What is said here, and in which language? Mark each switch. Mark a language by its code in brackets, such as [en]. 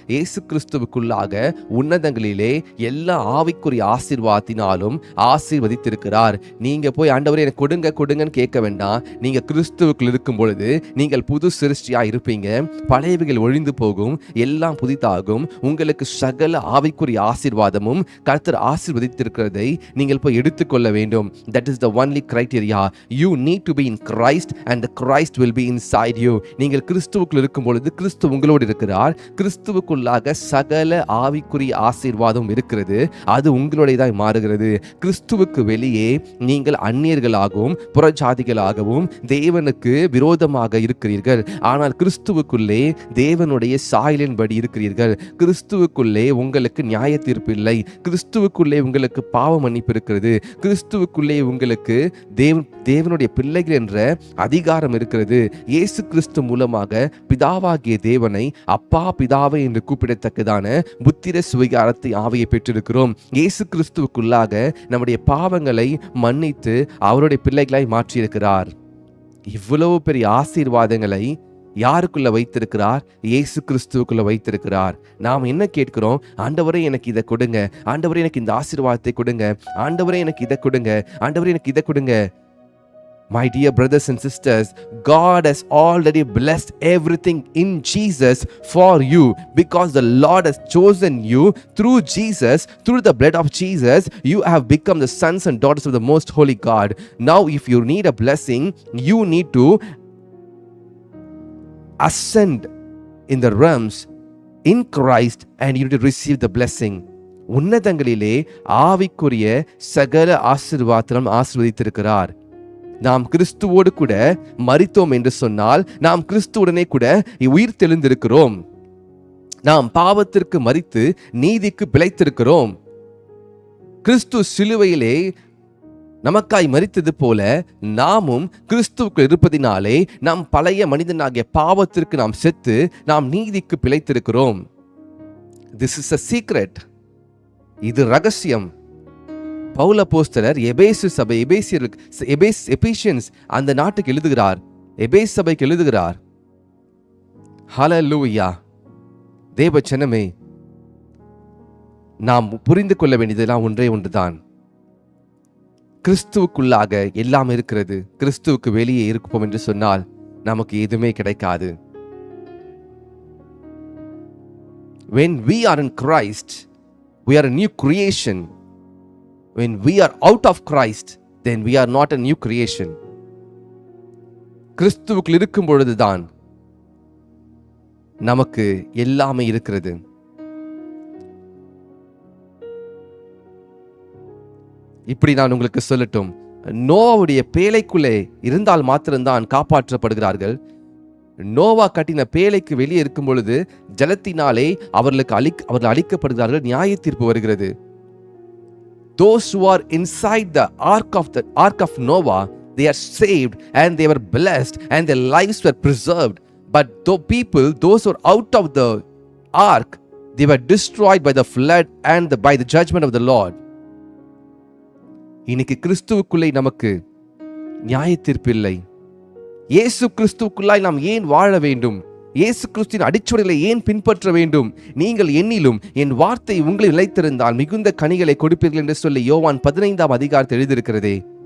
[ta] இயேசு கிறிஸ்துவுக்குள்ளாக உன்னதங்களிலே எல்லா ஆவிக்குரிய ஆசீர்வாதத்தினாலும் ஆசீர்வதித்திருக்கிறார். நீங்க போய் ஆண்டவரே எனக்கு கொடுங்க கொடுங்கன்னு கேட்க வேண்டாம். நீங்க கிறிஸ்துவுக்குள் இருக்கும் பொழுது நீங்கள் புது சிருஷ்டியா இருப்பீங்க. பழையவைகள் ஒழிந்து போகும், எல்லாம் புதிதாகும். உங்களுக்கு சகல ஆவிக்குரிய ஆசீர்வாதமும் கர்த்தர் ஆசீர்வதித்திருக்கிறதை நீங்கள் போய் எடுத்துக்கொள்ள வேண்டும். [en] That is the only criteria. You need to be in Christ and the Christ will be inside you. [ta] நீங்கள் கிறிஸ்துவுக்குள் இருக்கும் பொழுது கிறிஸ்து உங்களோடு இருக்கிறார். கிறிஸ்துவுக்குள்ளாக சகல ஆவிக்குரிய ஆசீர்வாதம் இருக்கிறது. அது உங்களுடையதாய் மாறுகிறது. கிறிஸ்துவுக்கு வெளியே நீங்கள் அந்நியர்களாகவும் புறஜாதிகளாகவும் தேவனுக்கு விரோதமாக இருக்கிறீர்கள். ஆனால் கிறிஸ்துவுக்குள்ளே தேவனுடைய சாயலின்படி இருக்கிறீர்கள். கிறிஸ்துவுக்குள்ளே உங்களுக்கு நியாய தீர்ப்பு இல்லை. கிறிஸ்துவுக்குள்ளே உங்களுக்கு பாவ மன்னிப்பு இருக்கிறது. கிறிஸ்துவுக்குள்ளே உங்களுக்கு தேவனுடைய பிள்ளைகள் என்ற அதிகாரம் இருக்கிறது. இயேசு கிறிஸ்து மூலமாக பிதாவாகிய தேவனை அப்பா பிதாவை என்று கூப்பிடத்தக்கதான புத்திர சுவிகாரத்தை ஆவியை பெற்றிருக்கிறோம். இயேசு கிறிஸ்துவுக்குள்ளாக நம்முடைய பாவங்களை மன்னித்து அவருடைய பிள்ளைகளாய் மாற்றியிருக்கிறார். இவ்வளவு பெரிய ஆசீர்வாதங்களை யாருக்குள்ள வைத்திருக்கிறார்? இயேசு கிறிஸ்துவுக்குள்ள வைத்திருக்கிறார். நாம் என்ன கேட்கிறோம்? ஆண்டவரே எனக்கு இதை கொடுங்க, ஆண்டவரே எனக்கு இந்த ஆசீர்வாதத்தை கொடுங்க, ஆண்டவரே எனக்கு இதை கொடுங்க, ஆண்டவரே எனக்கு இதை கொடுங்க. [en] My dear brothers and sisters, God has already blessed everything in Jesus for you, because the Lord has chosen you through Jesus. Through the blood of Jesus, you have become the sons and daughters of the most holy God. Now if you need a blessing, you need to ascend in the realms in Christ and you need to receive the blessing. [ta] உன்னதங்களிலே ஆவிக்குரிய சகல ஆசீர்வாதம் ஆசீர்வதித்திருக்கிறார். நாம் கிறிஸ்துவோடு கூட மரித்தோம் என்று சொன்னால் நாம் கிறிஸ்துவுடனே கூட உயிர் தெழுந்திருக்கிறோம். நாம் பாவத்திற்கு மரித்து நீதிக்கு பிழைத்திருக்கிறோம். கிறிஸ்து சிலுவையிலே நமக்காய் மரித்தது போல நாமும் கிறிஸ்துவுக்கு இருப்பதினாலே நாம் பழைய மனிதனாகிய பாவத்திற்கு நாம் செத்து நாம் நீதிக்கு பிழைத்திருக்கிறோம். [en] This is a secret. [ta] இது ரகசியம். பவுல் அப்போஸ்தலர் எபேசு சபை எபேசியன்ஸ் அந்த நாட்டுக்கு எழுதுகிறார், எபேஸ் சபைக்கு எழுதுகிறார். ஹல்லேலூயா. தேவ ஜனமே, நாம் புரிந்து கொள்ள வேண்டியதெல்லாம் ஒன்றே ஒன்றுதான். கிறிஸ்துவுக்குள்ளாக எல்லாம் இருக்கிறது. கிறிஸ்துவுக்கு வெளியே இருப்போம் என்று சொன்னால் நமக்கு எதுவுமே கிடைக்காது. [en] When we are in Christ, we are a new creation. When we are out of Christ, then we are not a new creation. [ta] கிறிஸ்துவுக்குள் இருக்கும் பொழுதுதான் நமக்கு எல்லாமே இருக்கிறது. இப்படி நான் உங்களுக்கு சொல்லட்டும், நோவாவுடைய பேழைக்குள்ளே இருந்தால் மாத்திரம்தான் காப்பாற்றப்படுகிறார்கள். நோவா கட்டின பேழைக்கு வெளியே இருக்கும் பொழுது ஜலத்தினாலே அவர்கள் அழிக்கப்படுகிறார்கள். நியாய தீர்ப்பு வருகிறது. [en] Those who are inside the ark of Noah, they are saved and they were blessed and their lives were preserved. But those who are out of the ark, they were destroyed by the flood and by the judgment of the Lord. [ta] இன்னைக்கு கிறிஸ்துவுக்குள்ளே நமக்கு நியாய தீர்ப்பு இல்லை. இயேசு கிறிஸ்துவுக்குள்ளாய் நாம் ஏன் வாழ வேண்டும்? இயேசு கிறிஸ்துவின் அடிச்சுவடுகளை ஏன் பின்பற்ற வேண்டும்? நீங்கள் என்னிலும் என் வார்த்தை உங்களை நிலைத்திருந்தால் மிகுந்த கனிகளை கொடுப்பீர்கள் என்று சொல்லி யோவான் 15ஆம் அதிகாரத்தில் எழுதியிருக்கிறதே.